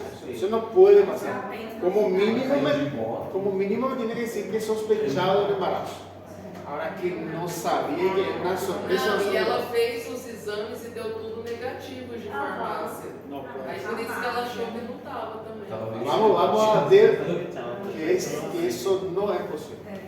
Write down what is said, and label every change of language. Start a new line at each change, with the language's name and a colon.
Spanish: Eso no puede pasar. Como mínimo me tiene que decir que es sospechado del embarazo. Ahora que no sabía que era una sorpresa.
Portuguese: Não, e ela fez os exames e deu tudo negativo de farmácia. Aí por isso que ela achou que não estava também.
Spanish: Vamos a ver que eso no es posible.